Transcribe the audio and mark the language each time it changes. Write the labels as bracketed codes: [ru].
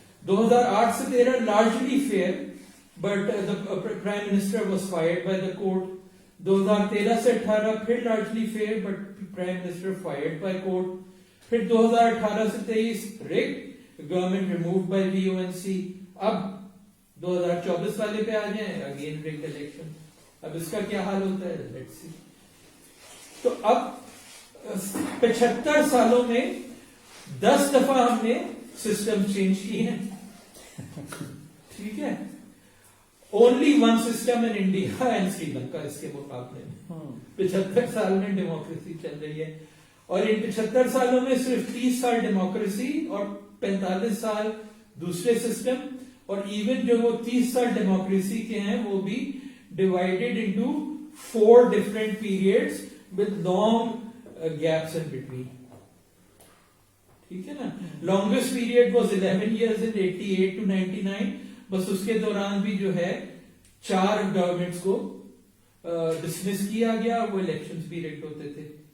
[en] 2008 سے 13 largely fair but the prime minister was fired by the court. 2013 سے 18 پھر largely fair but prime minister fired by court. پھر 2018 سے 23 rigged, government removed by VONC. [ur] اب 2024 والے پہ آ جائیں, again rigged election. اب اس کا کیا حال ہوتا ہے, [en] let's see. [ur] تو اب 75 سالوں میں 10 دفعہ ہم نے سسٹم چینج کی ہیں. ٹھیک ہے. [en] Only one system in India and Sri Lanka [ur] اس کے مقابلے میں 75 سال میں ڈیموکریسی چل رہی ہے, اور ان 75 سالوں میں صرف 30 سال ڈیموکریسی اور 45 سال دوسرے سسٹم, اور ایون جو وہ 30 سال ڈیموکریسی کے ہیں وہ بھی divided into [en] 4 different periods with long gaps in between. [ur] ٹھیک ہے نا. [en] Longest period was 11 years in 88 to 99. [ur] بس اس کے دوران بھی جو ہے 4 گورنمنٹس کو ڈسمس کیا گیا, وہ الیکشنز بھی ریگڈ ہوتے تھے.